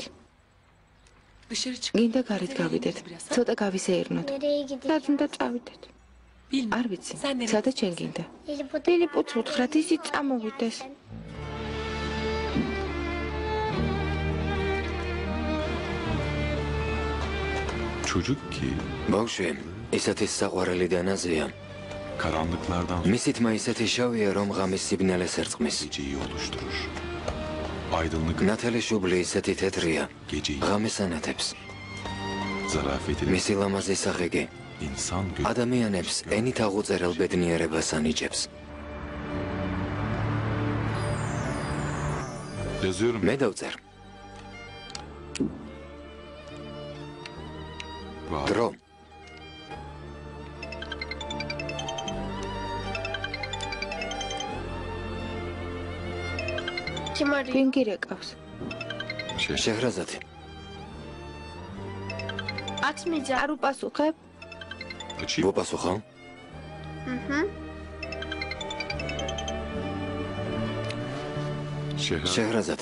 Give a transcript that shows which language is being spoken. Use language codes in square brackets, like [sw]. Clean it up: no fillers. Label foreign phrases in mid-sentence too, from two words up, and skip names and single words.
[tr] dışarı çık. [ka] გინდა გარეთ გავიდეთ. ცოტა გავისეირნოთ. [tr] Nereye gidiyoruz? [ka] რაც უნდა წავიდეთ. [tr] Bilmem. [ka] არ ვიცი. [tr] Sen nereye [ka] სადაც შენ გინდა. ლილიპუტს უთხრათ ისიც წამოვიდეს. [tr] Çocuk ki [ka] ბავშვი, ისეთი საყვარელი და ნაზია. [tr] karanlıklardan [ka] მისი თმა ისეთი შავია, რომ ღამის სიბნელეს ერწყმის. [tr] geceyi oluşturur. Aydınlık [ka] ნათელი შუბლი ისეთი თეთრია, [tr] geceyi [ka] ღამეს ანათებს. [tr] zarafetiyle [ka] მისი ლამაზი სახეგი [tr] insan gözü [ka] ადამიანებს ენით აღუწერელ ბედნიერებას ანიჭებს. [tr] yazıyorum. [ka] მე დავწერ. [tr] Var. [ka] დრო. [tr] Kim arıyor? [ka] ვინ გირეკავს? შეჰრაზადი. [tr] Açmayacağım. [ka] არ უპასუხებ? [tr] Açayım. [ka] ვოპასუხო? [tr] Şehra. [ka] შეჰრაზად.